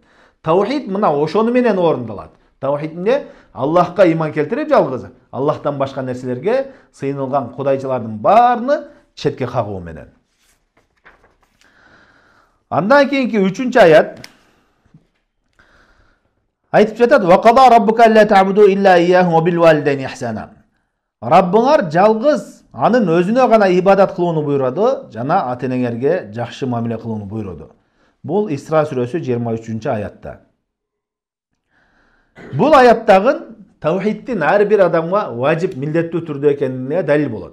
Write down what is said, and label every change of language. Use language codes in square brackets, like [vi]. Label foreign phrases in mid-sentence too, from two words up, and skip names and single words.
[ky] Таухид мына ошону менен орундалат. Таухид эмне? Аллахка иман келтирип жалгыз, Аллахтан башка нерселерге сыйынылган кудайчылардын баарыны четке кагуу менен. Андан кийинки 3-чү аят айтып жатат: [ar] "وقضى ربك ألا تعبدوا إلا إياه وبالوالدين إحسانا." [ky] Раббыңар жалгыз анын өзүнө гана ибадат кылууну буйруду, жана ата-энеңерге жакшы мамиле кылууну буйруду. Бул Исра сүрөсү 23-чү аятта. Бул аяттагы таухиддин ар бир адамга важип, милдеттүү түрдө экенине далил болот.